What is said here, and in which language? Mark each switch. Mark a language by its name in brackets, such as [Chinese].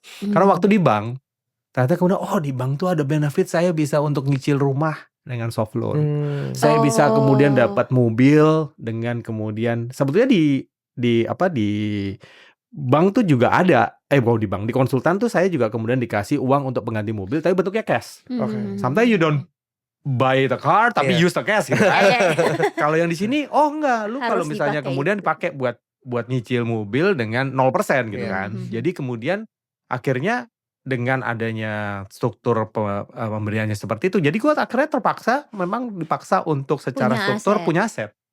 [Indonesian] Karena waktu di bank, ternyata kemudian di bank tuh ada benefit saya bisa untuk nyicil rumah dengan soft loan. Saya bisa kemudian dapat mobil dengan kemudian sebetulnya di bank tuh juga ada di konsultan tuh saya juga kemudian dikasih uang untuk pengganti mobil tapi bentuknya cash. [English] Sometimes you don't buy the car [Indonesian] tapi [English] use the cash [Indonesian] gitu kan. Kalau yang di sini enggak, lu kalau misalnya kemudian dipakai buat nyicil mobil dengan 0% gitu kan. Jadi kemudian akhirnya dengan adanya struktur pemberiannya seperti itu, jadi gue akhirnya memang dipaksa untuk secara struktur punya aset.